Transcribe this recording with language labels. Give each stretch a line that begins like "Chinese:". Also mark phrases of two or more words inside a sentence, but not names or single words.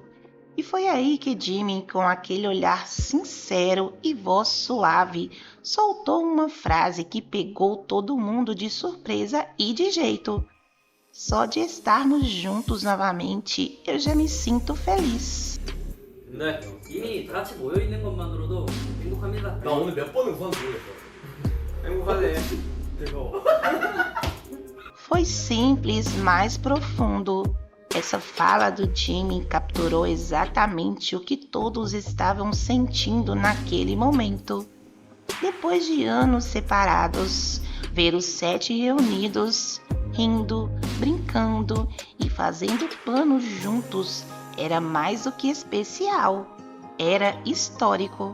Portuguese: E foi aí que Jimin, com aquele olhar sincero e voz suave, soltou uma frase que pegou todo mundo de surpresa e de jeito. Só de estarmos juntos novamente, eu já me sinto feliz.
Korean: 네. 이미 다 같이 모여 있는 것만으로도 행복합니다. 나 오늘 몇 번을 웃었는지 모르겠어. 행복하네. 즐거워.
Portuguese: Foi simples, mas profundo. Essa fala do Jimin capturou exatamente o que todos estavam sentindo naquele momento. Depois de anos separados, ver os 7 reunidos, rindo, brincando e fazendo planos juntos era mais do que especial, era histórico.